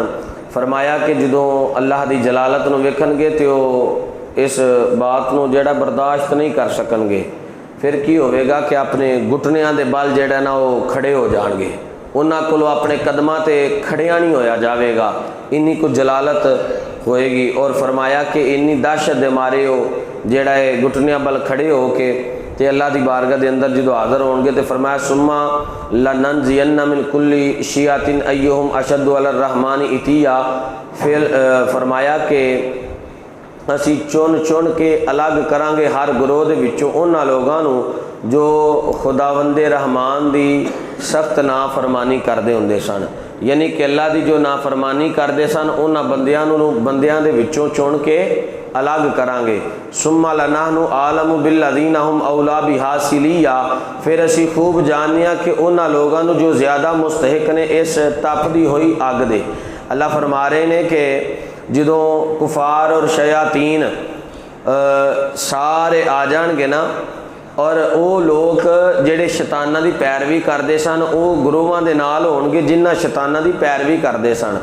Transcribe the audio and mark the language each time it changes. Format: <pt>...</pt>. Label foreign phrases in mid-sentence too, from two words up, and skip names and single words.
<pa>فرمایا کہ جدوں اللہ دی جلالت نوں ویکھنگے تو اس بات نوں جہڑا برداشت نہیں کر سکنگے، فیر کی ہووے گا کہ اپنے گھٹنیاں دے بل جہڑا نا وہ کھڑے ہو جانگے، اوہناں کولوں اپنے قدماں تے کھڑیا نہیں ہویا جاوے گا، اینی کو جلالت ہووے گی. اور فرمایا کہ اینی دہشت دے مارے ہو جیہڑا ہے گھٹنیاں بل کھڑے ہو کے تے اللہ دی بارگاہ دے اندر جو حاضر ہونگے تو فرمایا</pa> <ar>ثم لننزعن من كل شيعة أيهم أشد على الرحمن عتيا.</ar> <pa>فیر فرمایا کہ اسیں چن چن کے الگ کراں گے ہر گروہ دے وچوں اوہناں لوکاں نوں جو خداوندِ رحمان دی سخت نافرمانی کرتے ہوندے سن، یعنی کہ اللہ دی جو نافرمانی کرتے سن اوہناں بندیاں دے وچوں چن کے الگ کراں گے.</pa> <ar>ثم لنحن أعلم بالذين هم أولى بها صليا,</ar> <pa>فیر اسیں خوب جاننے کہ اوہناں لوکاں نوں جو زیادہ مستحق نے اس تپدی ہوئی اگ دے. اللہ فرما رہے نے کہ جدوں کفار اور شیاطین سارے آ جانگے نا، اور وہ لوگ جیہڑے شیطاناں دی پیروی کرتے سن وہ گروواں دے نال ہونگے جنہاں شیطاناں دی پیروی کرتے سن.</pa>